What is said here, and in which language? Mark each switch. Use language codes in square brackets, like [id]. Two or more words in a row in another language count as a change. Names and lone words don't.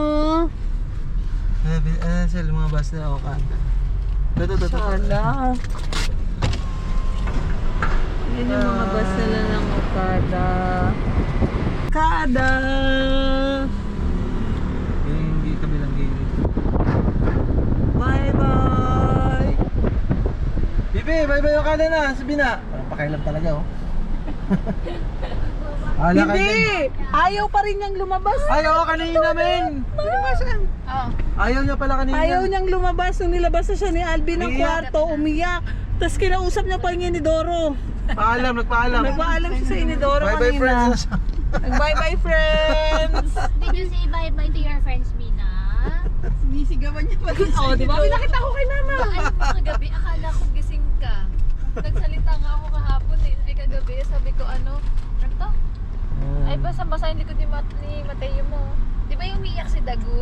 [tl] Sila mga bus nila, Okada. Ito. Sala. Yan yung mga bus nila ng Okada. Okada. Yung kabilang gilid. Bye-bye. Bibi, bye-bye, Okada na. Sabi na. Parang pakailan talaga, oh. Hindi. Ayaw pa rin niyang lumabas. Ayaw kanina, men. Lumabasan. Oh. Ayaw niya pala kanina. Ayaw niyang lumabas. Nung nilabas na siya ni Alvin ng Umiyak. kwarto, umiyak. Tapos kinausap niya pa yung Inidoro. Nagpaalam. Nagpaalam siya sa Inidoro Bye-bye, kanina. friends. [en] Bye-bye, friends. Did you say bye-bye to your friends, Mina? [tl] Sinisigawan niya pa rin. Oh, di ba? Pinakita ko kay mama. Alam mo kagabi, akala ko gising ka. Nagsalita nga ako kahapon eh. Ay kagabi, sabi ko ano to? Ay basa-basa yung likod ni Mateo mo. Di ba yung umiiyak si Dagul?